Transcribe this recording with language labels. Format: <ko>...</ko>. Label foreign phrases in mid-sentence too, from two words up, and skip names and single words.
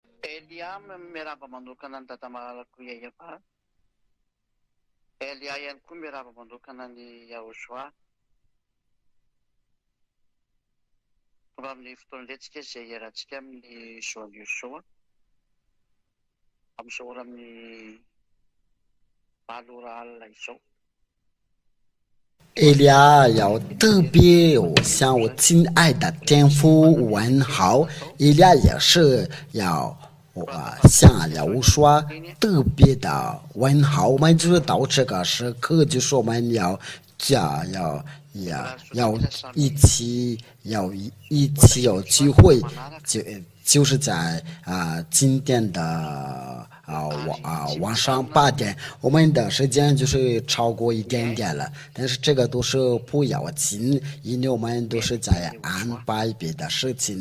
<mg>Elia miarahaba manokana ny dadamalako Yahova. Elia ihany koa miarahaba manokana ny Yahoshua. Tonga amin'ny fotoan'iletsika izay iarahantsika amin'ny Zoan'ny Yoshua. Amin'izao ora amin'ny 8 ora alina izao.</mg> <zh>以利亚要特别向我亲爱的天父问好，以利亚也是要向亚乌说特别的问好。我们就是到这个时刻，就是我们要一起有聚会，就是在今天的晚上8点，我们的时间就是超过一点点了，但是这个都是不要紧，因为我们都是在安排别的事情。</zh>